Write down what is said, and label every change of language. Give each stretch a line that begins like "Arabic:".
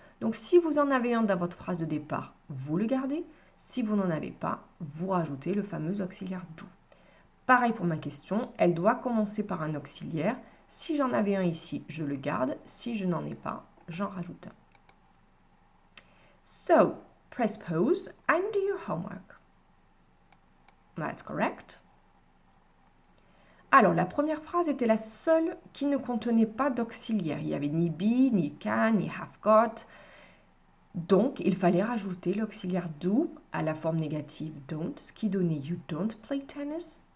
French: Donc, si vous en avez un dans votre phrase de départ, vous le gardez. Si vous n'en avez pas, vous rajoutez le fameux auxiliaire do. Pareil pour ma question, elle doit commencer par un auxiliaire. Si j'en avais un ici, je le garde. Si je n'en ai pas, j'en rajoute un.
English: So, press pause and do your homework. That's correct.
French: Alors, la première phrase était la seule qui ne contenait pas d'auxiliaire. Il n'y avait ni be, ni can, ni have got. Donc, il fallait rajouter l'auxiliaire do à la forme négative don't, ce qui donnait
English: you don't play tennis.